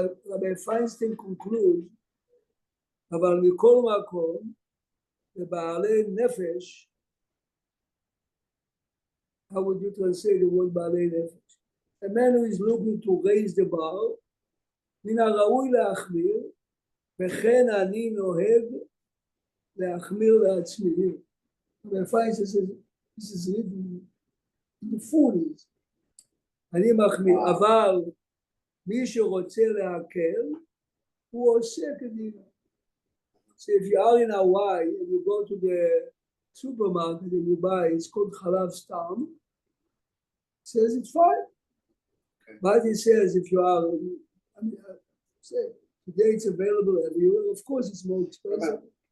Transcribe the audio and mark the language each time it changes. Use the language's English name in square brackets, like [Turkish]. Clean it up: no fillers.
[English] Rabbi Feinstein concludes, [Hebrew] אבל מכל מקום, לבעלי נפש, [English] how would you translate the word בעלי נפש? A man who is looking to raise the bar, [Hebrew] מן הראוי להחמיר, וכן אני נוהג להחמיר לעצמי. [English] Rabbi Feinstein says, this is written in the 40s. [Hebrew] אני מחמיר, אבל מי שרוצה להקל, הוא עושה כדין. [English] So if you are in Hawaii and you go to the supermarket and you buy, it's called Chalav Stam, it says it's fine. Okay. But it says if you are, say, today it's available everywhere, of course it's more expensive.